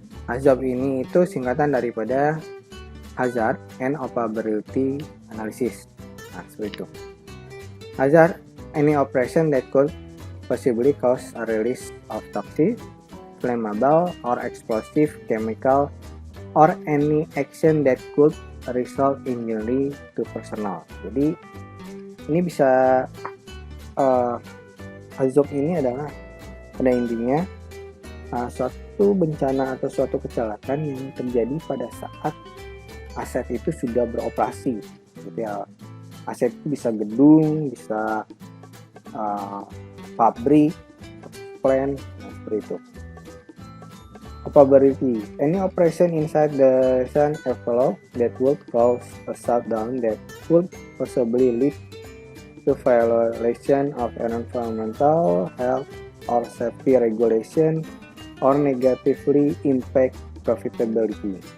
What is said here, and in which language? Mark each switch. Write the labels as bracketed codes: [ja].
[id] HAZOP ini itu singkatan daripada Hazard and Operability Analysis. Nah, seperti itu. [en] Hazard, any operation that could possibly cause a release of toxic, flammable, or explosive chemical, or any action that could result injury to personnel. [id] Jadi ini bisa HAZOP ini adalah pada intinya suatu bencana atau suatu kecelakaan yang terjadi pada saat aset itu sudah beroperasi. Gitu ya. Aset itu bisa gedung, bisa pabrik, plant, seperti itu. [en] Operability, any operation inside the sun envelope that would cause a shutdown that would possibly lead to violation of environmental, health, or safety regulation, or negatively impact profitability.